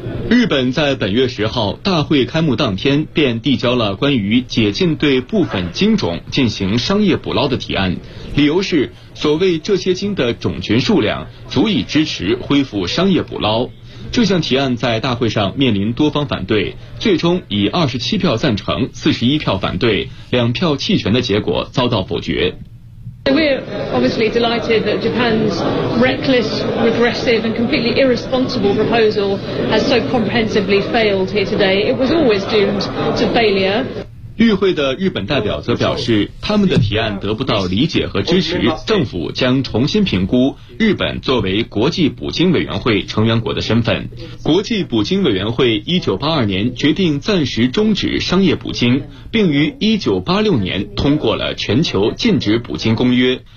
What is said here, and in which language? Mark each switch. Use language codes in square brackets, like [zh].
[zh] 日本在本月10号大会开幕当天便递交了关于解禁对部分鲸种进行商业捕捞的提案，理由是所谓这些鲸的种群数量足以支持恢复商业捕捞。这项提案在大会上面临多方反对，最终以27票赞成、41票反对、2票弃权的结果遭到否决。 [en] So we're obviously delighted that Japan's reckless, regressive, and completely irresponsible proposal has so comprehensively failed here today. It was always doomed to failure. [zh] 与会的日本代表则表示，他们的提案得不到理解和支持，政府将重新评估日本作为国际捕鲸委员会成员国的身份。国际捕鲸委员会1982年决定暂时终止商业捕鲸，并于1986年通过了全球禁止捕鲸公约。